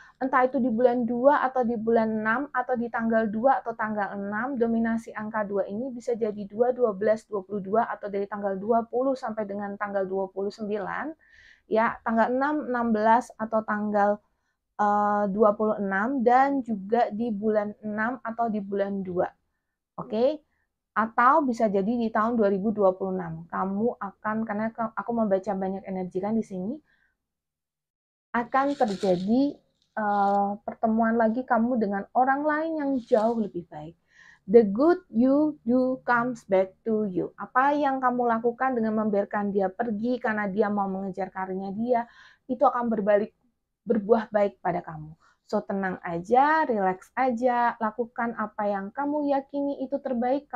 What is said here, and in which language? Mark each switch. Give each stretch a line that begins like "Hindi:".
Indonesian: Entah itu di bulan 2 atau di bulan 6 atau di tanggal 2 atau tanggal 6, dominasi angka 2 ini bisa jadi 2, 12, 22 atau dari tanggal 20 sampai dengan tanggal 29, ya, tanggal 6, 16 atau tanggal 26 dan juga di bulan 6 atau di bulan 2. Oke? Atau bisa jadi di tahun 2026. Kamu akan, karena aku membaca banyak energi kan di sini, akan terjadi pertemuan lagi kamu dengan orang lain yang jauh lebih baik.
English: The good you do comes back to you.
Indonesian: Apa yang kamu lakukan dengan membiarkan dia pergi karena dia mau mengejar karirnya dia, itu akan berbuah baik pada kamu. So, tenang aja, relax aja, lakukan apa yang kamu yakini itu terbaik.